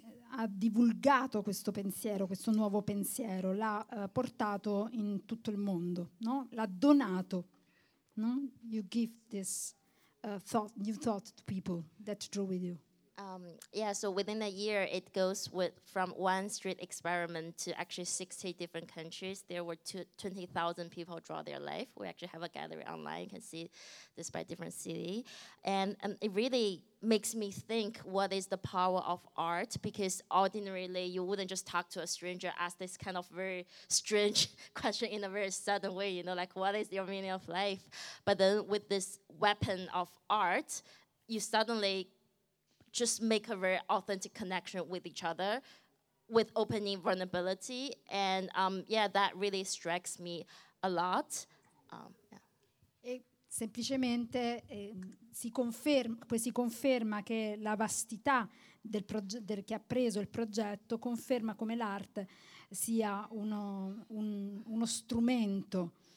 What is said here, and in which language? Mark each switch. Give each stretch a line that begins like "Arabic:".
Italian: ha divulgato questo pensiero, questo nuovo pensiero, l'ha portato in tutto il mondo, no? L'ha donato, no?
English: You give this thought, new thought to people that drew with you. Yeah, so within a year, it goes with from one street experiment to actually 60 different countries. There were 20,000 people draw their life. We actually have a gallery online. You can see this by different city. And it really makes me think, what is the power of art? Because ordinarily, you wouldn't just talk to a stranger, ask this kind of very strange question in a very sudden way, you know, like, what is your meaning of life? But then with this weapon of art, you suddenly just make a very authentic connection with each other, with opening vulnerability, and yeah, that really strikes me a lot. Yeah.
Italian: E semplicemente si conferma che la vastità del progetto che ha preso il progetto conferma come l'arte sia uno strumento.